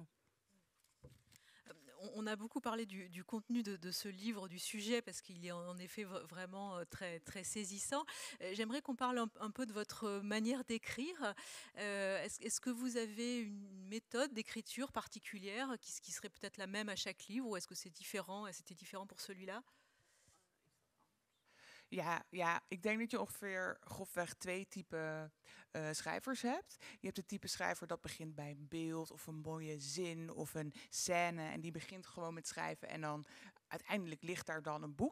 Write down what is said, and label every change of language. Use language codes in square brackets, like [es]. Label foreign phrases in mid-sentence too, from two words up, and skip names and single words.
[fr] On a beaucoup parlé du contenu de ce livre, du sujet, parce qu'il est en effet vraiment très, très saisissant. J'aimerais qu'on parle un peu de votre manière d'écrire. Est-ce que vous avez une méthode d'écriture particulière qui serait peut-être la même à chaque livre, ou est-ce que c'est différent et c'était différent pour celui-là? [nl] Ja, ik denk dat je ongeveer grofweg 2 typen schrijvers hebt. Je hebt het type schrijver dat begint bij een beeld of een mooie zin of een scène. En die begint gewoon met schrijven en dan uiteindelijk ligt daar dan een boek.